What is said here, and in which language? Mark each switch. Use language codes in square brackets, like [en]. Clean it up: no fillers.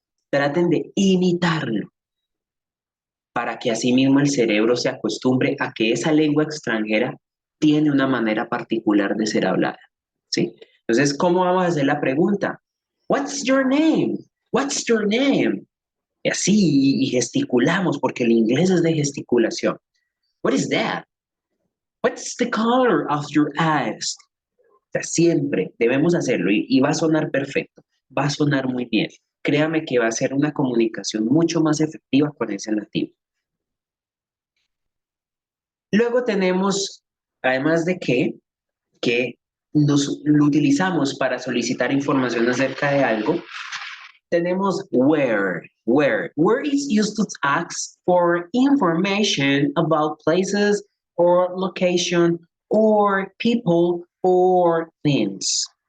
[es] Traten de imitarlo para que asimismo el cerebro se acostumbre a que esa lengua extranjera tiene una manera particular de ser hablada, ¿sí? Entonces, ¿cómo vamos a hacer la pregunta? [en] What's your name? What's your name? [es] Y así, y gesticulamos, porque el inglés es de gesticulación. [en] What is that? What's the color of your eyes? [es] O sea, siempre debemos hacerlo y va a sonar perfecto, va a sonar muy bien. Créame que va a ser una comunicación mucho más efectiva con ese nativo. Luego tenemos, además de que lo utilizamos para solicitar información acerca de algo, tenemos where. [en] Where is used to ask for information about places or location or people or things.